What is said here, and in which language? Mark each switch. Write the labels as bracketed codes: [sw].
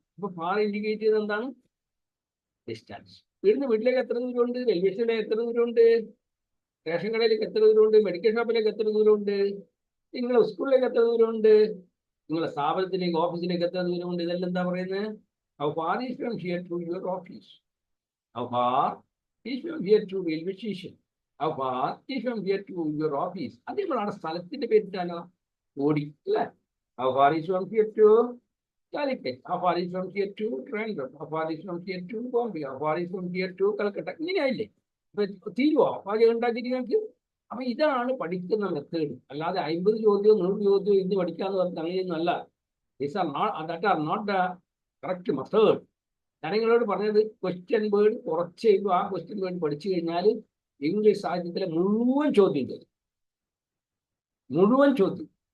[ml] അപ്പൊ far indicate ചെയ്യുന്നത് എന്താണ്? ഡിസ്റ്റൻസ്. വീട്ടിലേക്ക് എത്ര ദൂരമുണ്ട്, റെയിൽവേ സ്റ്റേഷനിലേക്ക് എത്ര ദൂരമുണ്ട്, റേഷൻ കടയിലേക്ക് എത്ര ദൂരമുണ്ട്, മെഡിക്കൽ ഷോപ്പിലേക്ക് എത്ര ദൂരമുണ്ട്, നിങ്ങളെ സ്കൂളിലേക്ക് എത്ര ദൂരമുണ്ട്, നിങ്ങളെ സ്ഥാപനത്തിലേക്ക് ഓഫീസിലേക്ക് എത്ര ദൂരമുണ്ട്, ഇതെല്ലാം എന്താ പറയുന്നത്? [en] How far is from here to your office, how far is from here to railway station, how far is from here to your office. [ml] അത് നമ്മളാണ് സ്ഥലത്തിന്റെ പേരിട്ടാലോ, ഓടി അല്ലേ. [en] How far is from here to Calicut, how far is from here to Trivandrum, how far is from here to Bombay, how far is from here to Calcutta. [ml] ഇങ്ങനെയായില്ലേ? അപ്പൊ തീരുവോ പാചകം ഉണ്ടാക്കിയിട്ട് നിങ്ങൾക്ക്? അപ്പൊ ഇതാണ് പഠിക്കുന്ന മെത്തേഡ്. അല്ലാതെ 50 ചോദ്യവും 100 ചോദ്യവും ഇന്ന് പഠിക്കാന്ന് പറഞ്ഞാൽ അങ്ങനെയൊന്നും അല്ല. [en] That are not the correct method. [ml] ഞാൻ നിങ്ങളോട് പറഞ്ഞത് ക്വസ്റ്റ്യൻ വേർഡ് കുറച്ച് കഴിയുമ്പോൾ ആ ക്വസ്റ്റ്യൻ വേർഡ് പഠിച്ചു കഴിഞ്ഞാൽ ഇംഗ്ലീഷ് സാഹിത്യത്തിലെ മുഴുവൻ ചോദ്യം തരും, മുഴുവൻ ചോദ്യം.